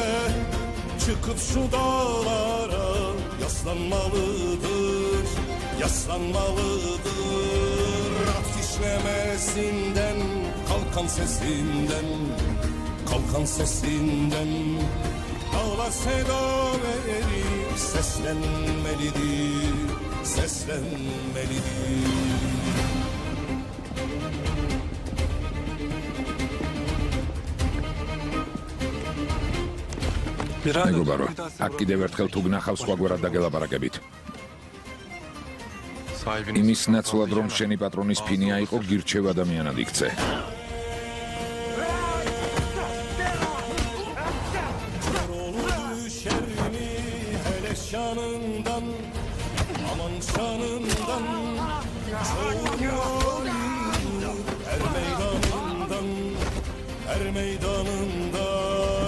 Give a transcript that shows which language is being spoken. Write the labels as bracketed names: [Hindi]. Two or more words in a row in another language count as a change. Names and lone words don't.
[Turkish] Çıkıp şu dağlara yaslanmalıdır, yaslanmalıdır. At işlemesinden, kalkan sesinden, kalkan sesinden. Dağlar seda verir, seslenmelidir, seslenmelidir. [Georgian] მეგობარო, აქ კიდევ ერთხელ თუ გნახავ სხვაგვარად დაგელაპარაკებით. [Turkish] Sahibiniz [Georgian] იმის ნაცვლად რომ შენი პატრონის ფინი აიყო, გირჩევ ადამიანად იქცე. [Turkish] Düşer mi hele şanından, aman şanından. Çoğuyor her meydanından, her meydanından.